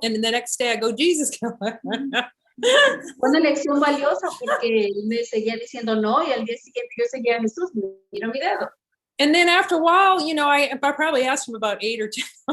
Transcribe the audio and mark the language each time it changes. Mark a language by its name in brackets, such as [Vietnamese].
[English] And the next day I go, Jesus. [Spanish] Una lección valiosa porque él me seguía diciendo no. Y al día siguiente yo seguía, Jesús, mira mi dedo. [English] And then after a while, you know, I probably asked him about 8 or 10.